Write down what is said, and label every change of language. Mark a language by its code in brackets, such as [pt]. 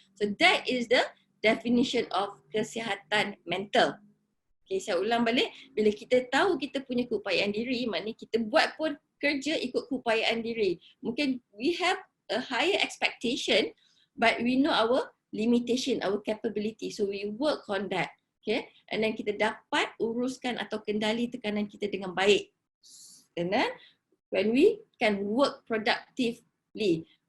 [en] So that is the definition of [ms] kesihatan mental. Okay, saya ulang balik, bila kita tahu kita punya keupayaan diri, maknanya kita buat pun kerja ikut keupayaan diri. Mungkin [en] we have a higher expectation, but we know our limitation, our capability. So we work on that. Okay, and then [ms] kita dapat uruskan atau kendali tekanan kita dengan baik. [en] And then when we can work productively.